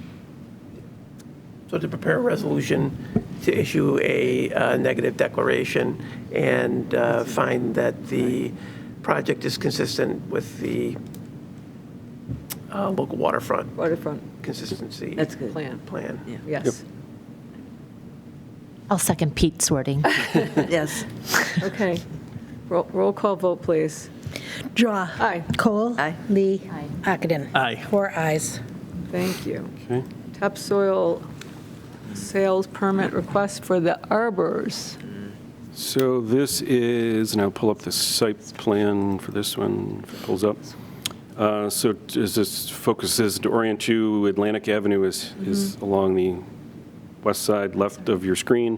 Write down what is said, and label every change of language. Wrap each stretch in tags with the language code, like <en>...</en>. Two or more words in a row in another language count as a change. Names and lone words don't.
<en>So to prepare a resolution to issue a negative declaration and find that the project is consistent with the local waterfront Waterfront consistency That's good. plan. plan. Yeah. Yes. I'll second Pete's wording. Yes. Okay. Roll call vote, please. Drawe. Aye. Kohl. Aye. Lee. Ockenden. Aye. 4 ayes. Thank you. Okay. Topsoil sales permit request for the Arbors. So this is, and I'll pull up the site plan for this one, if it pulls up. So as this focuses to orient you, Atlantic Avenue is along the west side left of your screen.</en>